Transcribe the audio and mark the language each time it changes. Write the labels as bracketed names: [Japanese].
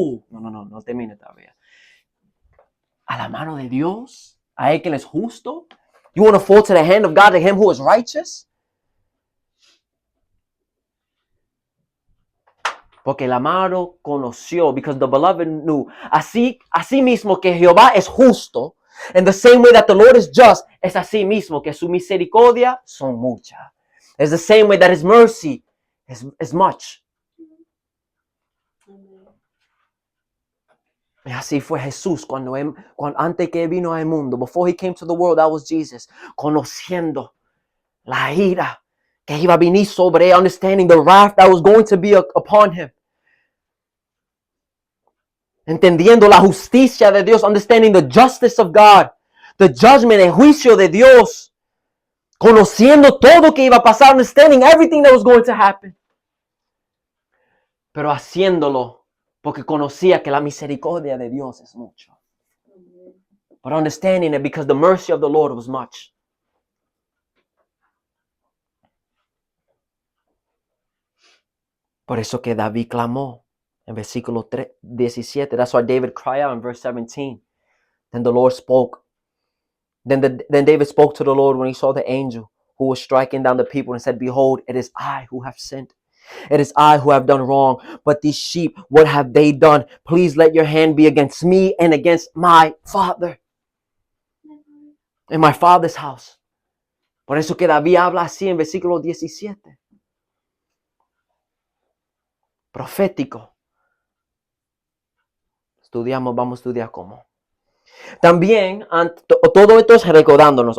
[Spanish] No termine todavía. A la mano de Dios, a él que es justo. [English] You want to fall to the hand of God, to him who is righteous? [Spanish] Porque el amado conoció, [English] because the beloved knew, [Spanish] así mismo que Jehová es justo, [English] in the same way that the Lord is just, [Spanish] es así mismo que su misericordia son muchas. [English] It's the same way that his mercy is much. [Spanish] Y así fue Jesús cuando antes que vino al mundo, [English] before he came to the world, that was Jesus, [Spanish] conociendo la ira que iba a venir sobre él, [English] understanding the wrath that was going to be upon him. [Spanish] Entendiendo la justicia de Dios, [English] understanding the justice of God, the judgment, [Spanish] el juicio de Dios, conociendo todo que iba a pasar, [English] understanding everything that was going to happen. [Spanish] Pero haciéndolo porque conocía que la misericordia de Dios es mucho. [English] But understanding it because the mercy of the Lord was much. [Spanish] Por eso que David clamó en versículo 17. [English] That's why David cried out in verse 17. Then the Lord spoke. Then David spoke to the Lord when he saw the angel who was striking down the people and said, behold, it is I who have sinned. It is I who have done wrong. But these sheep, what have they done? Please let your hand be against me and against my father. In my father's house. [Spanish] Por eso que David habla así en versículo 17. Profético. Vamos a estudiar cómo. También, todo esto es recordándonos.